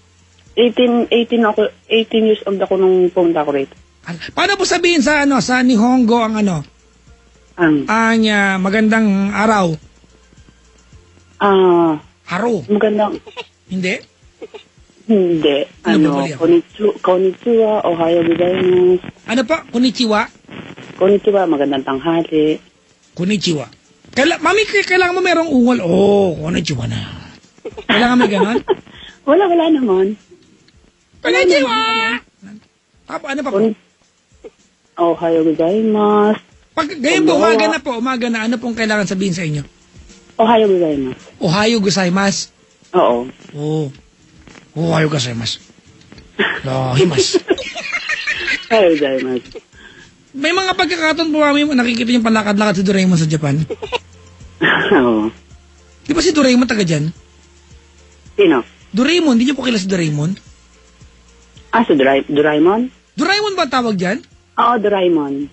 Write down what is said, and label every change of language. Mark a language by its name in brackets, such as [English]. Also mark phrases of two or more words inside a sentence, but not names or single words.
[Filipino] 18 [English] years old [Filipino] ako nung pumunta ako rito. Paano po sabihin sa Nihongo ang magandang araw? Araw. Magandang, Hindi? hindi. Ano ba bali ako? [Japanese] こんにちは、おはようございます. [Filipino] Ano pa? [Japanese] Konnichiwa? Konnichiwa, [Filipino] magandang tanghali. [Japanese] Konnichiwa. [Filipino] Mami, kailangan mo merong ungol. Konnichiwa na. Kailangan may ganon? Wala naman. Konnichiwa! Ano pa po? [Japanese] おはようございます. [Filipino] Pag ganyan po, umaga na, ano pong kailangan sabihin sa inyo? [Japanese] おはようございます. おはようございます. [Filipino] Oo. [Japanese] おはようございます. Lahimas. おはようございます. [Filipino] May mga pagkakataon po mami, nakikita yung palakad-lakad si Doraemon sa Japan. Oo. Di ba si Doraemon taga dyan? Sino? Doraemon, di niyo po kilala si Doraemon? Si Doraemon? Doraemon ba tawag dyan? Oo, Doraemon.